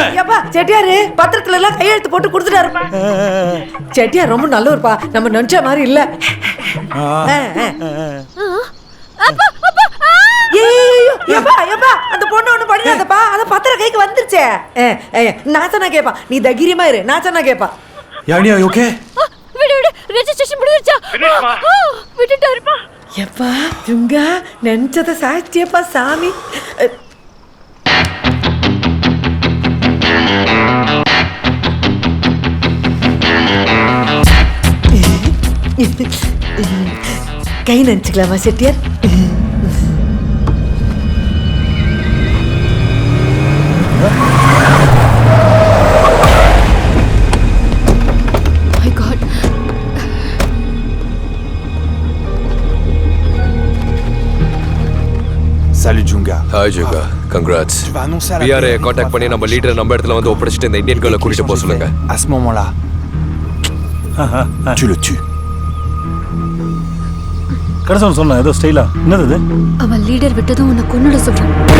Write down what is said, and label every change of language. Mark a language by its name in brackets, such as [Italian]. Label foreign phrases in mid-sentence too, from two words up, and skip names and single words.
[Tamil] ஏப்பா செட்டியாரு பத்திரத்துல எல்லாம் கையெழுத்து போட்டு கொடுத்துட்டாருப்பா. செட்டியார் ரொம்ப நல்லவர்ப்பா, நம்ம நினைச்ச மாதிரி இல்ல. ஏப்பா அந்த பொண்ணு ஒண்ணு பண்ணிடாதப்பா, அந்த பத்திரம் கைக்கு வந்துருச்சே. நாச்சனா கேப்பா, நீ தைரியமா இரு. நாச்சனா கேப்பா. [English] யானி are you okay? [Tamil] விடு ரெஜிஸ்ட்ரேஷன் முடிஞ்சிருச்சா? விட்டுட்டாருப்பா. எப்பா ஜுங்கா நினைச்சத சாட்சியப்பா சாமி. கை நினைச்சுக்கலாமா செட்டியார்? [English] My God. [French] Salut Junga. [English] Hi Junga, congrats. [French] Tu vas annoncer à la PRA PRA [Tamil] காண்டாக்ட் பண்ணி நம்ம லீடர் நம்ம இடத்துல வந்து ஒப்படைச்சிட்டு இந்த [English] Indian girl [Tamil] கூட்டிட்டு போக சொல்லுங்க. [French] À ce moment-là, tu le tues. [Tamil] கடைசி சொன்னேன் ஏதோ ஸ்டைலா. என்னது இது? அவன் லீடர் விட்டதும் உன்னை கொன்னுட சொல்றான்.